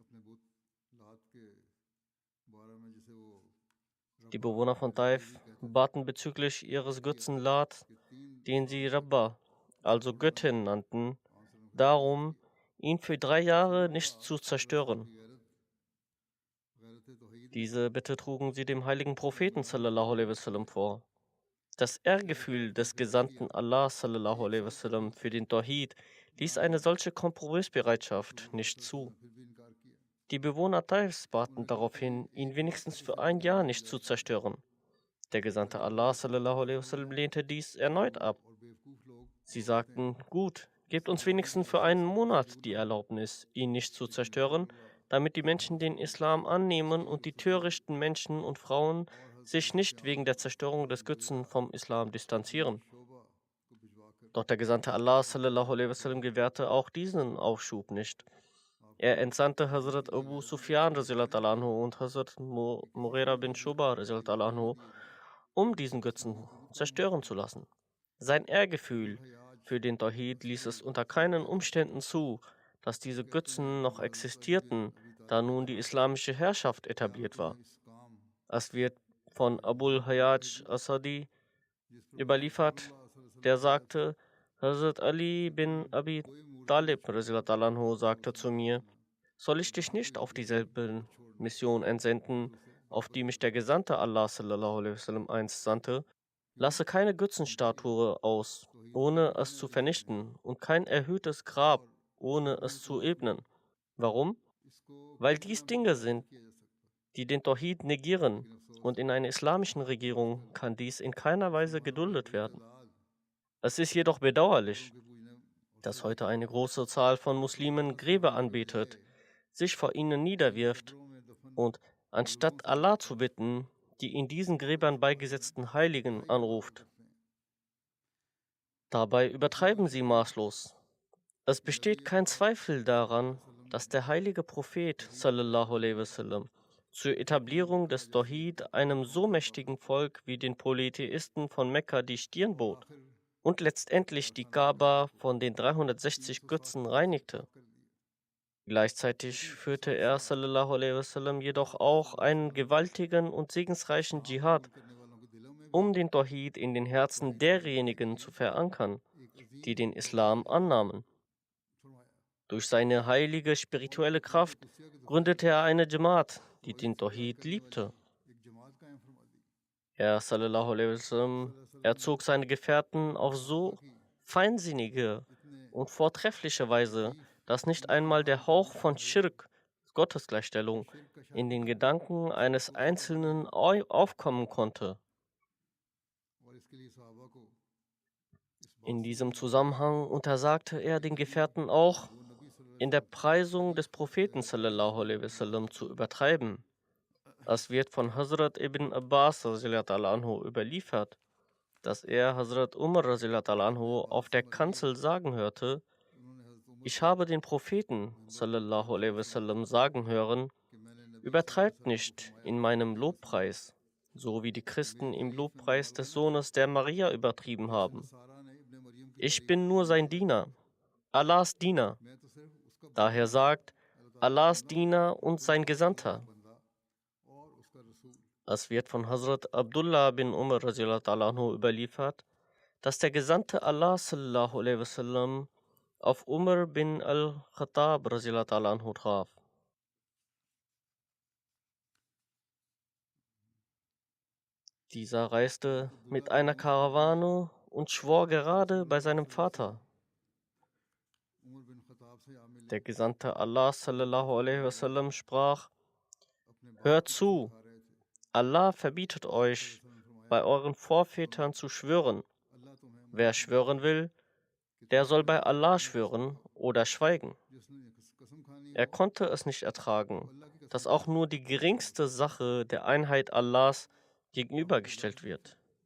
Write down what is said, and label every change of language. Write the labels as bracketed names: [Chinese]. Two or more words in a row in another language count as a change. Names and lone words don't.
[German] Die Bewohner von Taif baten bezüglich ihres Götzen Lat, den sie Rabba, also Göttin nannten, darum, ihn für 3 Jahre nicht zu zerstören. Diese Bitte trugen sie dem heiligen Propheten [Arabic] صلى الله عليه وسلم [German] vor. Das Ehrgefühl des Gesandten Allah [Arabic] صلى الله عليه وسلم [German] für den Tawhid ließ eine solche Kompromissbereitschaft nicht zu. Die Bewohner Taifs baten daraufhin, ihn wenigstens für 1 Jahr nicht zu zerstören. Der Gesandte Allah [Arabic] صلى الله عليه وسلم [German] lehnte dies erneut ab. Sie sagten, gut, gebt uns wenigstens für 1 Monat die Erlaubnis, ihn nicht zu zerstören, damit die Menschen den Islam annehmen und die törichten Menschen und Frauen sich nicht wegen der Zerstörung des Götzen vom Islam distanzieren. Doch der Gesandte Allah [Arabic] صلى الله عليه وسلم [German] gewährte auch diesen Aufschub nicht. Er entsandte Hazrat Abu Sufyan [Arabic] رضي الله عنه [German] und Hazrat Mughira bin Shuba [Arabic] رضي الله عنه, [German] um diesen Götzen zerstören zu lassen. Sein Ehrgefühl für den Tawhid ließ es unter keinen Umständen zu, dass diese Götzen noch existierten, da nun die islamische Herrschaft etabliert war. Es wird von Abul Hayaj Asadi überliefert, der sagte, Hazrat Ali bin Abi Talib [Arabic] رضي الله عنه [German] sagte zu mir, soll ich dich nicht auf dieselbe Mission entsenden, auf die mich der Gesandte Allah [Arabic] صلى الله عليه وسلم [German] einst sandte? Lasse keine Götzenstatue aus, ohne es zu vernichten, und kein erhöhtes Grab, ohne es zu ebnen. Warum? Weil dies Dinge sind, die den Tawhid negieren, und in einer islamischen Regierung kann dies in keiner Weise geduldet werden. Es ist jedoch bedauerlich, dass heute eine große Zahl von Muslimen Gräber anbetet, sich vor ihnen niederwirft und anstatt Allah zu bitten, die in diesen Gräbern beigesetzten Heiligen anruft. Dabei übertreiben sie maßlos. Es besteht kein Zweifel daran, dass der heilige Prophet [Arabic] صلى الله عليه وسلم [German] zur Etablierung des Tawhid einem so mächtigen Volk wie den Polytheisten von Mekka die Stirn bot und letztendlich die Kaaba von den 360 Götzen reinigte. Gleichzeitig führte er [Arabic] صلى الله عليه وسلم [German] jedoch auch einen gewaltigen und segensreichen Dschihad, um den Tawhid in den Herzen derjenigen zu verankern, die den Islam annahmen. Durch seine heilige spirituelle Kraft gründete er eine Jamaat, die den Tawhid liebte. Er [Arabic] صلى الله عليه وسلم [German] erzog seine Gefährten auf so feinsinnige und vortreffliche Weise, dass nicht einmal der Hauch von Schirk, Gottesgleichstellung, in den Gedanken eines Einzelnen aufkommen konnte. In diesem Zusammenhang untersagte er den Gefährten auch, in der Preisung des Propheten [Arabic] صلى الله عليه وسلم [German] zu übertreiben. Es wird von Hazrat ibn Abbas anhu überliefert, dass er Hazrat Umar anhu auf der Kanzel sagen hörte: Ich habe den Propheten [Arabic] صلى الله عليه وسلم [German] sagen hören: Übertreibt nicht in meinem Lobpreis, so wie die Christen im Lobpreis des Sohnes der Maria übertrieben haben. Ich bin nur sein Diener, Allahs Diener. Daher sagt: Allahs Diener und sein Gesandter. Es wird von Hazrat Abdullah bin Umar anhu überliefert, dass der Gesandte Allah [Arabic] صلى الله عليه وسلم [German] auf Umar bin al-Khattab anhu traf. Dieser reiste mit einer Karawane und schwor gerade bei seinem Vater. Der Gesandte Allah [Arabic] صلى الله عليه وسلم [German] sprach: Hört zu, Allah verbietet euch, bei euren Vorvätern zu schwören. Wer schwören will, der soll bei Allah schwören oder schweigen. Er konnte es nicht ertragen, dass auch nur die geringste Sache der Einheit Allahs gegenübergestellt wird.